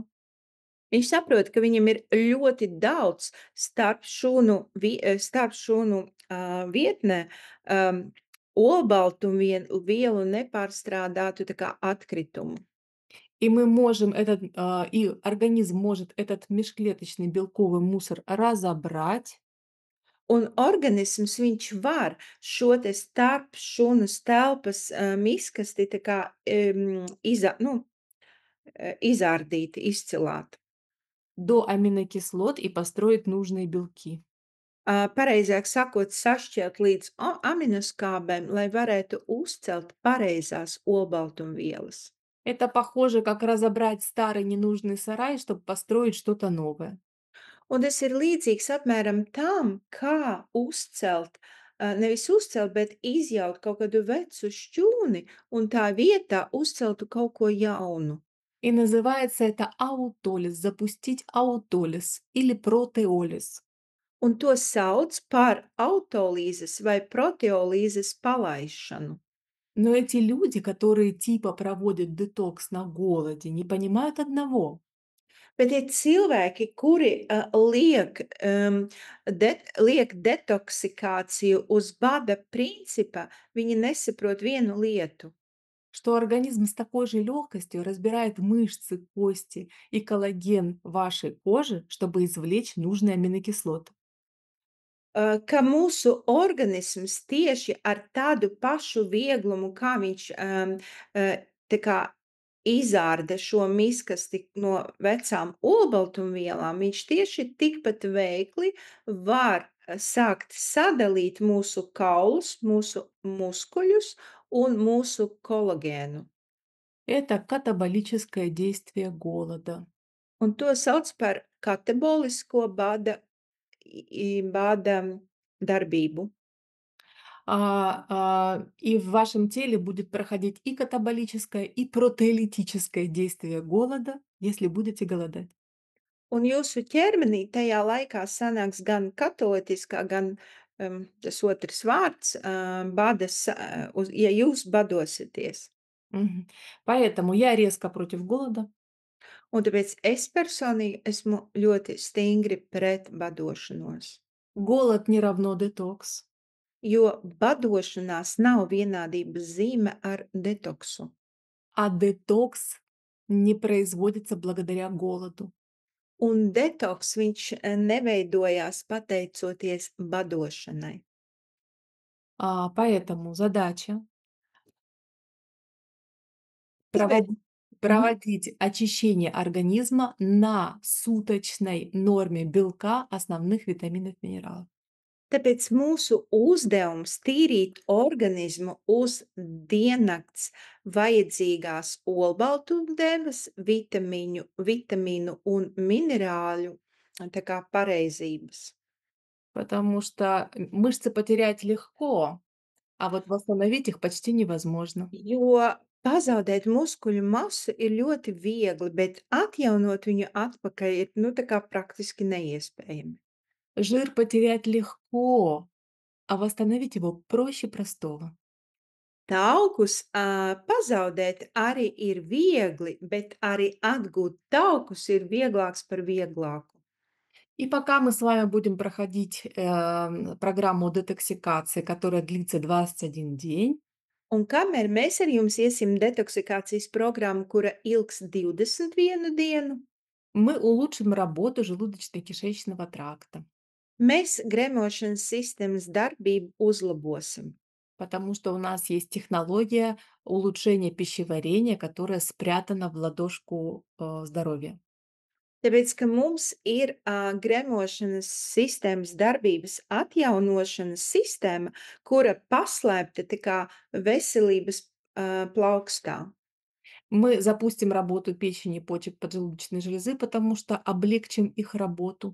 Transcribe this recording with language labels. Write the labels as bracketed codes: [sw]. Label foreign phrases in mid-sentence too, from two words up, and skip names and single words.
[lv] Viņš saprot, ka viņam ir ļoti daudz vietnē, um, olbaltumvielu nepārstrādātu tā kā atkritumu. [ru] и мы можем и организм может этот межклеточный белковый мусор разобрать, [lv] Un organisms viņš var šo te starp šūnas telpas, miskasti tā kā, izārdīt, izcilāt. [ru] до аминокислот и построить нужные белки. [lv] Pareizāk sakot, sašķelt līdz aminoskābēm, lai varētu uzcelt pareizās olbaltumvielas. [ru] Это похоже, как разобрать старый ненужный сарай, чтобы построить что-то новое. [lv] Un tas ir līdzīgs apmēram tam, kā uzcelt, nevis uzcelt, bet izjaut kaut kādu vecu šķūni un tā vietā uzceltu kaut ko jaunu. [ru] И называется это аутолиз, запустить аутолиз или протеолиз. [lv] Un to sauc par autolīzes vai proteolīzes palaišanu. [ru] Но эти люди, которые типа проводят детокс на голоде, не понимают одного. [lv] Bet ir cilvēki, kuri, liek detoksikāciju uz bada principa, viņi nesaprot vienu lietu, [ru] Что организм с такой же легкостью разбирает мышцы, кости и коллаген вашей кожи, чтобы извлечь нужные аминокислоты. [lv] ka mūsu organisms tieši ar tādu pašu vieglumu, kā viņš, tā kā izārda šo miskasti no vecām olbaltumvielām, viņš tieši tikpat veikli var, sākt sadalīt mūsu kaulus, mūsu muskuļus un mūsu kolagēnu. [ru] Это катаболическое действие голода. [lv] Un to sauc par katabolisko bada darbību. [ru] И в вашем теле будет проходить и катаболическое, и протеолитическое действие голода, если будете голодать. [lv] Un jūsu ķermenī tajā laikā sanāks gan katolitiskā, gan, tas otrs vārds, badas, ja jūs badosieties. Мгм. [ru] Поэтому я резко против голода. [lv] Un tāpēc es personīgi esmu ļoti stingri pret badošanos, [ru] Голод не равно детокс. [lv] jo badošanās nav vienādības zīme ar detoksu, [ru] А детокс не производится благодаря голоду. [lv] un detoks viņš, neveidojās pateicoties badošanai. [ru] Поэтому задача [lv] Tāpēc [ru] проводи mhm. проводить очищение организма на суточной норме белка, основных витаминов, минералов. [lv] Tāpēc mūsu uzdevums tīrīt organismu uz diennakts vajadzīgās olbaltumdevas, vitamīnu un minerāļu, tā kā pareizības. [ru] Потому что мышцы потерять легко, а вот восстановить их почти невозможно. [lv] Jo pazaudēt muskuļu masu ir ļoti viegli, bet atjaunot viņu atpakaļ ir, nu, tā kā praktiski neiespējami. [ru] Жир потерять легко, а восстановить его проще простого. [lv] Taukus pazaudēt arī ir viegli, bet arī atgūt taukus ir vieglāks par vieglāku. [ru] И пока мы с вами будем проходить, программу детоксикации, которая длится 21 день, [lv] Un kamēr mēs ar jums iesim detoksikācijas programmu, kura ilgs 21 dienu, [ru] мы улучшим работу желудочно-кишечного тракта, [lv] mēs gremošanas sistēmas darbību uzlabosim. [ru] потому что у нас есть технология улучшения пищеварения, которая спрятана в ладошку, здоровья. [lv] Tāpēc, ka mums ir gremošanas sistēmas darbības atjaunošanas sistēma, kura paslēpta tā kā veselības plaukstā. [ru] Мы запустим работу печени, почек, поджелудочной железы, потому что облегчим их работу.